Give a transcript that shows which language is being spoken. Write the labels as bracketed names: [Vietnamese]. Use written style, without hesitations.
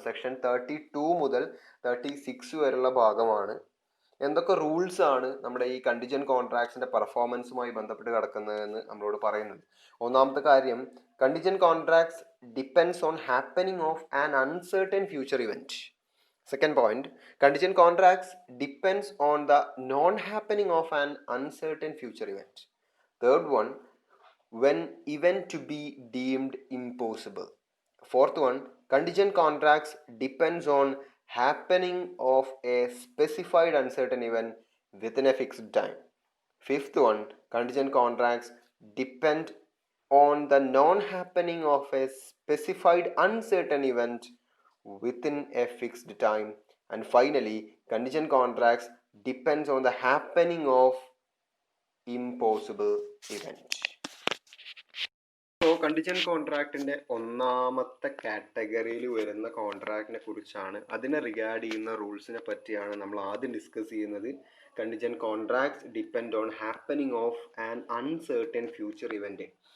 [Malayalam] Section 32 മുതൽ 36 വരെയുള്ള ഭാഗമാണ്. എന്തൊക്കെ റൂൾസ് ആണ് നമ്മുടെ ഈ കണ്ടിജന്റ് കോൺട്രാക്ട്സിന്റെ പെർഫോമൻസുമായി ബന്ധപ്പെട്ട് കിടക്കുന്നതെന്ന് നമ്മളോട് പറയുന്നത്. ഒന്നാമത്തെ കാര്യം, [English] Contingent contracts depends on happening of an uncertain future event. Second point, contingent contracts depends on the non-happening of an uncertain future event. Third one, when event to be deemed impossible. Fourth one, contingent contracts depends on happening of a specified uncertain event within a fixed time. Fifth one, contingent contracts depend on the non-happening of a specified uncertain event within a fixed time. And finally, contingent contracts depends on the happening of impossible event. [Malayalam] So contingent കോൺട്രാക്റ്റിന്റെ ഒന്നാമത്തെ കാറ്റഗറിയിൽ വരുന്ന കോൺട്രാക്റ്റിനെ കുറിച്ചാണ്, അതിനെ regard ചെയ്യുന്ന റൂൾസിനെ പറ്റിയാണ് നമ്മൾ ആദ്യം discuss ചെയ്യുന്നത്. [English] Contingent contracts depend on happening of an uncertain future event.